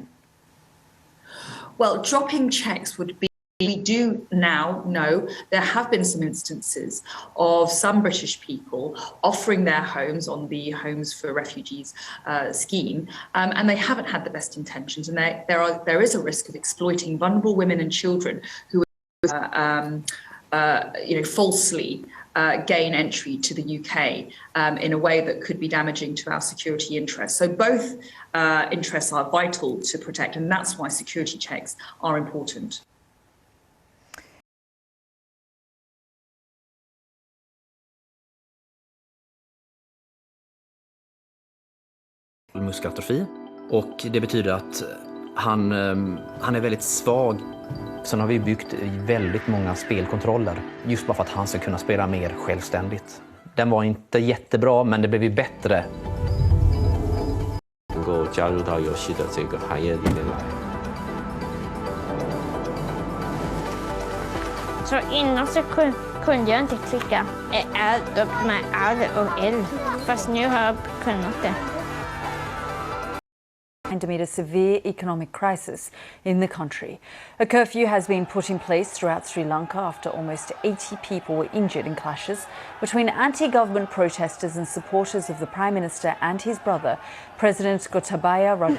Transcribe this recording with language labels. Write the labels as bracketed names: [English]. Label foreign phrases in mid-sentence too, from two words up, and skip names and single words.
[English] Well, dropping checks would be, we do now know there have been some instances of some British people offering their homes on the Homes for Refugees scheme, and they haven't had the best intentions, and there is a risk of exploiting vulnerable women and children who falsely gain entry to the UK in a way that could be damaging to our security interests. So both interests are vital to protect, and that's why security checks are important. [Swedish] Muskelatrofi, och det betyder att han är väldigt svag. Sen har vi byggt väldigt många spelkontroller just bara för att han ska kunna spela mer självständigt. Den var inte jättebra, men det blev ju bättre. [Chinese] 能够加入到游戏的这个行业里面来。 [Swedish] Så innan så kunde jag inte klicka R upp med R och L, fast nu har jag kunnat det. [English] Amid a severe economic crisis in the country. A curfew has been put in place throughout Sri Lanka after almost 80 people were injured in clashes between anti-government protesters and supporters of the Prime Minister and his brother, President Gotabaya Rajapaksa.